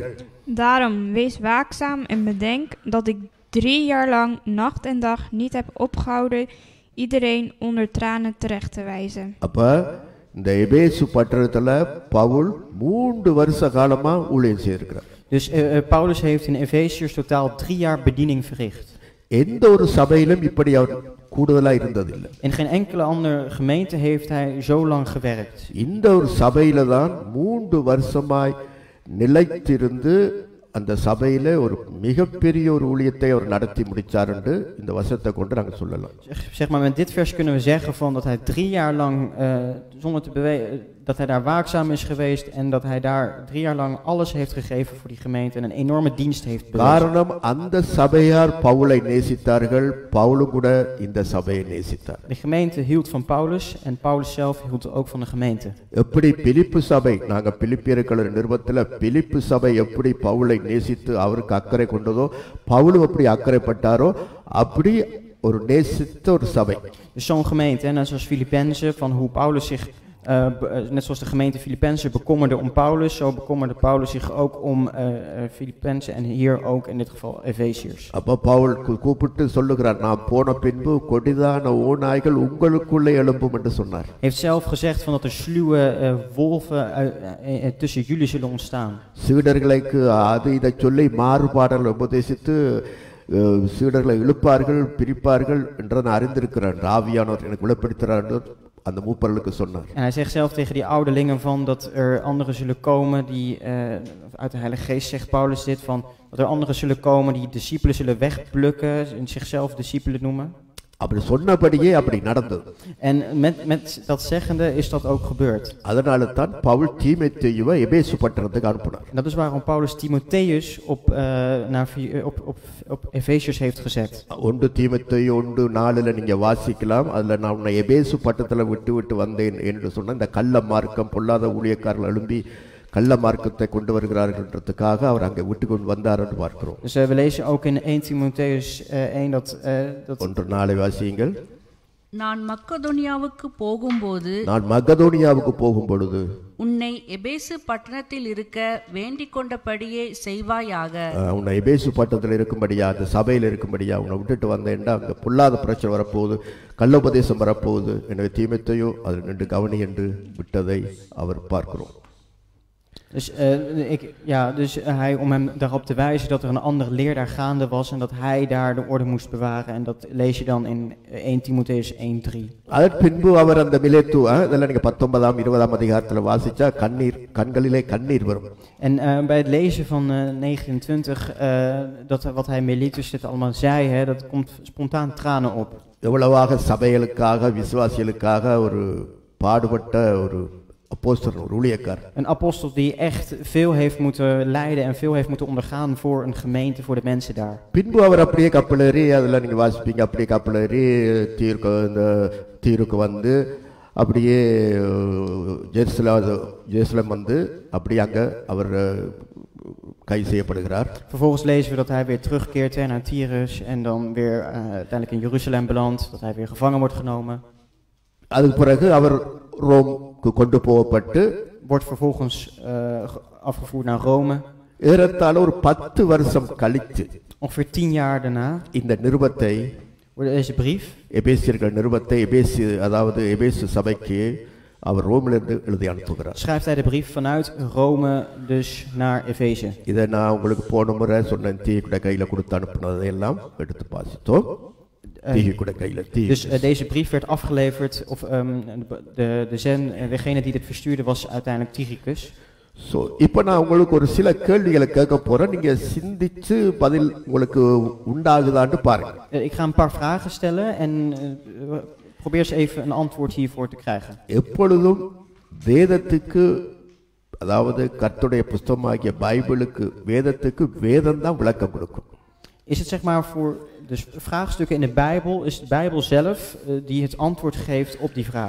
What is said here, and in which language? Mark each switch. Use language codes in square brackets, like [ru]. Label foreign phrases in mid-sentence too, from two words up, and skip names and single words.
[nl] Daarom wees waakzaam en bedenk dat ik 3 jaar lang nacht en dag niet heb opgehouden iedereen onder tranen terecht te wijzen. [ta] அப்ப இந்த எபேசு பட்டணத்துல பவுல் 3 வருஷ காலமா ஊழியம் செய்திருக்கிறார். [nl] Dus Paulus heeft in Efeziërs totaal 3 jaar bediening verricht. [ta] எந்த ஒரு சபையிலும் இப்படி அவர் கூடுதலா இருந்ததில்லை. [nl] In geen enkele andere gemeente heeft hij zo lang gewerkt. [ta] இந்த ஒரு சபையில தான் 3 வருஷமாய் நிலைத்திருந்து அந்த சபையில ஒரு மிகப்பெரிய ஒரு ஊழியத்தை அவர் நடத்தி முடிச்சார் என்று இந்த வசனத்தை கொண்டு நாங்கள் சொல்லலாம். [nl] Zeg maar, met dit vers kunnen we zeggen van dat hij 3 jaar lang zonder te bewegen, dat hij daar waakzaam is geweest en dat hij daar 3 jaar lang alles heeft gegeven voor die gemeente en een enorme dienst heeft bewezen. [ta] காரணம் அந்த சபையார் பவுலை நேசித்தார்கள், பவுலும் கூட இந்த சபையை நேசித்தார். [nl] De gemeente hield van Paulus en Paulus zelf hield ook van de gemeente. [ta] எப்படி பிலிப்பு சபை, நாங்க பிலிப்பியர்கள் நிருபத்துல பிலிப்பு சபை எப்படி பவுலை நேசித்து அவருக்கு அக்கறை கொண்டதோ, பவுலும் எப்படி அக்கறைப்பட்டாரோ அப்படி ஒரு நேசித்த ஒரு சபை. [nl] Dus zo'n gemeente, net zoals Filippenzen, van hoe Paulus zich net zoals de gemeente Filippenzen bekommerde om Paulus, zo bekommerde Paulus zich ook om Filippenzen en hier ook in dit geval Efeziërs. [ta] அப்ப பவுல் கூப்பிட்டு சொல்லுகிறார், நான் போன பின்பு கொடிதான ஓநாய்கள் உங்களுக்குள்ளே எழும்பும் என்று சொன்னார். [nl] Hij heeft zelf gezegd van dat er sluwe wolven tussen jullie zullen ontstaan. [ta] சீடர்களுக்கு அது இதை சொல்லி மாறுபாடுகள் உபதேசித்து சீடர்களை இழுப்பார்கள், பிரிப்பார்கள் என்றதை அறிந்திருக்கிறார். ஆவியானவர் எனக்கு வெளிப்படுத்துகிறார் என்று அந்த மூப்பர்களுக்கு சொன்னார். [nl] En hij zegt zelf tegen die ouderlingen van dat er anderen zullen komen die uit de Heilige Geest zegt Paulus dit van dat er anderen zullen komen die discipelen zullen wegplukken en zichzelf discipelen noemen. [ta] அப்படி சொன்னபடியே அப்படி நடந்தது. [nl] En met dat zeggende is dat ook gebeurd. [ta] அதனால தான் பவுல் தீமோத்தேயுவை எபேசு பட்டணத்துக்கு அனுப்பினார். [nl] En dat is waarom Paulus Timotheus op Efeziërs heeft gezet. [ta] 1 தீமோத்தேயு 1:4 நீங்க வாசிக்கலாம். அதுல நான் உன்னை எபேசு பட்டணத்துல விட்டு வந்தேன் என்று சொன்ன இந்த கள்ள மார்க்கம் பொல்லாத ஊழியக்காரர்கள் எழும்பி கள்ள மார்க்கத்தை கொண்டு வருகிறார்கள்ன்றதுக்காக அவர் அங்கே விட்டு கொண்டு வந்தார் என்று பார்க்கிறோம். [nl] Dus we lezen ook in 1 Timotheus 1 dat [ta] 1:4 வாசியுங்கள். நான் மக்கதோனியாவுக்கு போகும் பொழுது உன்னை எபேசு பட்டணத்தில் இருக்க வேண்டிக் கொண்டபடியே செய்வாயாக. உன்னை எபேசு பட்டணத்தில் இருக்கும்படியா, அந்த சபையில் இருக்கும்படியா உன்னை விட்டுட்டு வந்தேன்டா அங்கே பொல்லாத பிரச்சனை வரப்போகுது, கள்ளோபதேசம் வரப்போகுது, எனவே தீமோத்தேயு அதில் நின்று கவனி என்று விட்டதை அவர் பார்க்கிறோம். [nl] Dus hij, om hem daarop te wijzen dat er een andere leer daar gaande was en dat hij daar de orde moest bewaren. En dat lees je dan in 1 Timotheus 1:3. [ta] அதற்கு பின்பு அவர் அந்த மிலேத்து இதெல்லாம் நீங்க 19ஆம் 20ஆம் அதிகாரத்துல வாசிச்சா கண்களிலே கண்ணீர் வரும். [nl] En bij het lezen van 29 dat wat hij Miletus dit allemaal zei, dat komt spontaan tranen op. [ta] எவ்வளவாக சபைகளுக்காக விசுவாசிகளுக்காக ஒரு பாடுபட்ட ஒரு apostol, ஒரு ஊழியக்காரர். [nl] Een apostel die echt veel heeft moeten lijden en veel heeft moeten ondergaan voor een gemeente, voor de mensen daar. [ta] பின்பு அவர் அப்படியே கப்பலேறி, அதெல்லாம் நீங்க வாசிப்பீங்க, அப்படியே கப்பலேறி தீருக்கு வந்து அப்படியே ஜெருசலேம் வந்து அப்படியே அங்க அவர் கைது செய்யப்படுகிறார். [nl] Vervolgens lezen we dat hij weer terugkeert naar Tyrus en dan weer uiteindelijk in Jeruzalem belandt, dat hij weer gevangen wordt genomen. [ta] அதுக்கு பிறகு அவர் ரோம்க்கு கொண்டு போகப்பட்டு [nl] wordt vervolgens afgevoerd naar Rome. [ta] ஏறத்தாழ ஒரு 10 வருஷம் கழித்து [nl] ongeveer 10 jaar daarna [ta] இந்த நிருபத்தை, [nl] deze brief, [ta] எபேசியர்கள் நிருபத்தை அதாவது எபேசு சபைக்கு அவர் ரோமிலிருந்து எழுதி அனுப்புகிறார். [nl] schrijft hij de brief vanuit Rome dus naar Efeze. [ta] இதை நான் உங்களுக்கு போன முறை சொன்ன தீக்குட கையில கொடுத்து அனுப்புனதையெல்லாம் எடுத்து வாசித்தோம். [nl] Dus deze brief werd afgeleverd, of degene die dit verstuurde was uiteindelijk Tychicus. [ta] So, இப்போ நான் உங்களுக்கு ஒரு சில கேள்விகளை கேட்க போறேன், நீங்க சிந்திச்சு பதில் உங்களுக்கு உண்டாகுதான்னு பாருங்க. [nl] Ik ga een paar vragen stellen en probeer eens even een antwoord hiervoor te krijgen. [ta] எப்பொழுதும் வேதத்துக்கு, அதாவது கர்த்தருடைய புத்தகமாகிய பைபிளுக்கு, வேதத்துக்கு வேதம் தான் விளக்கம் கொடுக்கும். [nl] Is het zeg maar voor Dus vraagstukken in de Bijbel is de Bijbel zelf die het antwoord geeft op die vraag.